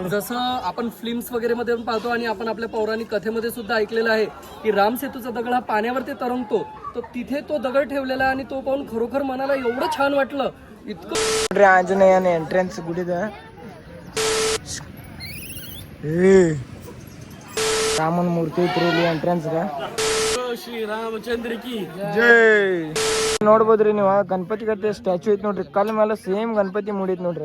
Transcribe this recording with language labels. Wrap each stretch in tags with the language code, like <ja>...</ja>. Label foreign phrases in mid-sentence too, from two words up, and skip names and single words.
<mr>जसं आपण फिल्म्स वगैरे मध्ये पण पाहतो आणि आपण आपल्या पौराणिक कथेमध्ये सुद्धा ऐकलेलं आहे की राम सेतूचा दगड हा पाण्यावर ते तरंगतो, तो तिथे तो दगड ठेवलेला आणि तो पाहून खरोखर मनाला एवढं छान वाटलं. इतकं</mr> <kn>आंजनेयन ಎಂಟ್ರೆನ್ಸ್ ಗುಡಿದ ರಾಮನ ಮೂರ್ತಿ ಐತ್ರಿ ಇಲ್ಲಿ ಎಂಟ್ರೆನ್ಸ್ ಗ. ಶ್ರೀರಾಮಚಂದ್ರ ಕಿ ಜೈ. ನೋಡ್ಬೋದ್ರಿ ನೀವು ಗಣಪತಿ ಗತೆ ಸ್ಟ್ಯಾಚು ಐತಿ ನೋಡ್ರಿ, ಕಲ್ ಮೇಲೆ ಸೇಮ್ ಗಣಪತಿ ಮೂಡೈತಿ ನೋಡ್ರಿ.</kn>